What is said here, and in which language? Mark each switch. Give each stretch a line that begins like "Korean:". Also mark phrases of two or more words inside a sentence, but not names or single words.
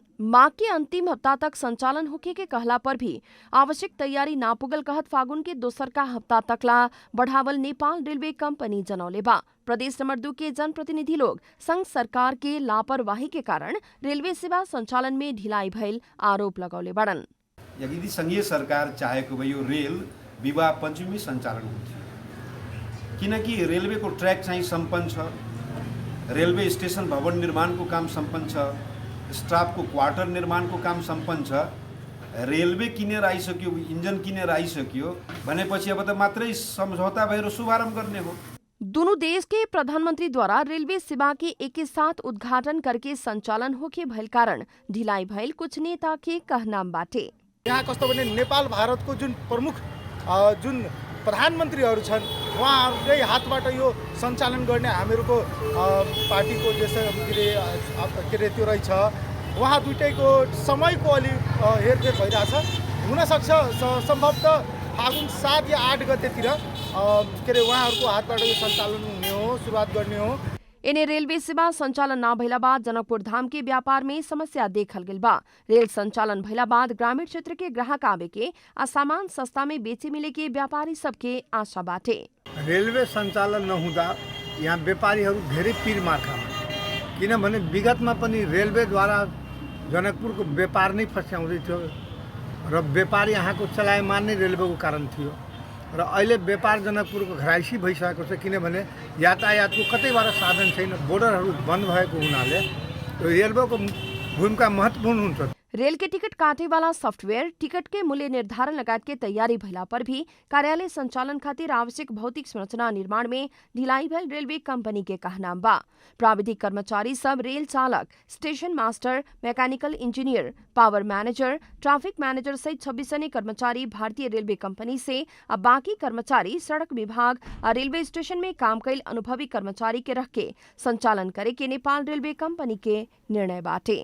Bhojpuri: माघ के अंतिम हफ्ता तक संचालन होके के कहला पर भी आवश्यक तैयारी ना पुगल कहत फागुन के दोसर का हफ्ता तकला बढ़ावल नेपाल रेलवे कंपनी जनौले बा। प्रदेश नंबर 2 के जनप्रतिनिधि लोग संघ सरकार के लापरवाही के कारण रेलवे सेवा संचालन में ढिलाई भइल आरोप लगौले बाड़न।
Nepali: यदि संघीय सरकार चाहेको भए यो रेल विवाह पञ्चमी सञ्चालन हुन्थ्यो, किनकि रेलवेको ट्र्याक चाहिँ सम्पन्न छ, रेलवे स्टेसन भवन निर्माणको काम सम्पन्न छ, स्टाफको क्वार्टर निर्माणको काम सम्पन्न छ, रेलवे किनेर आइसक्यो, इन्जन किनेर आइसक्यो भनेपछि अब त मात्रै सम्झौता भएर शुभारम्भ गर्ने हो।
Bhojpuri: दोनों देश के प्रधानमंत्री द्वारा रेलवे सेवा के एक साथ उद्घाटन करके संचालन होके भइल कारण ढिलाई भइल कुछ नेता के कहना बाटे।
Nepali: यहाँ कस्तो भने नेपाल भारतको जुन प्रमुख जुन प्रधानमन्त्रीहरू छन् उहाँहरूकै हातबाट यो सञ्चालन गर्ने हामीहरूको पार्टीको के अरे त्यो रहेछ, उहाँ दुइटैको समयको अलि हेरफेर भइरहेछ। हुनसक्छ सम्भवतः फागुन 7 या 8 गतेतिर के अरे उहाँहरूको हातबाट यो सञ्चालन हुने हो, सुरुवात गर्ने हो।
Bhojpuri: इन्हें रेलवे सेवा संचालन न भइला बाद जनकपुर धाम के व्यापार में समस्या देखल गइल बा। रेल संचालन भइला बाद ग्रामीण क्षेत्र के ग्राहक आवे के आ सामान सस्ता में बेचे मिले के व्यापारी सबके आशा बाटे।
Nepali: रेलवे सञ्चालन नहुँदा यहाँ व्यापारीहरू धेरै पीर मार्खामा, किनभने विगतमा पनि रेलवेद्वारा जनकपुरको व्यापार नै फस्याउँदै थियो र व्यापारी यहाँको चलायमान नै रेलवेको कारण थियो र अहिले व्यापार जनकपुरको घराइसी भइसकेको छ, किनभने यातायातको कतैबाट साधन छैन, बोर्डरहरू बन्द भएको हुनाले रेलवेको भूमिका महत्त्वपूर्ण हुन्छ।
Bhojpuri: रेल के टिकट काटे वाला सॉफ्टवेयर, टिकट के मूल्य निर्धारण लगायत के तैयारी भइला पर भी कार्यालय संचालन खातिर आवश्यक भौतिक संरचना निर्माण में ढिलाई भइल रेलवे कंपनी के कहना बा। प्राविधिक कर्मचारी सब रेल चालक, स्टेशन मास्टर, मैकेनिकल इंजीनियर, पावर मैनेजर, ट्रैफिक मैनेजर सहित 26 जने कर्मचारी भारतीय रेलवे कंपनी से अब बाकी कर्मचारी सड़क विभाग और रेलवे स्टेशन में काम कैल अनुभवी कर्मचारी के रख के संचालन करे के नेपाल रेलवे कंपनी के निर्णय बाटे।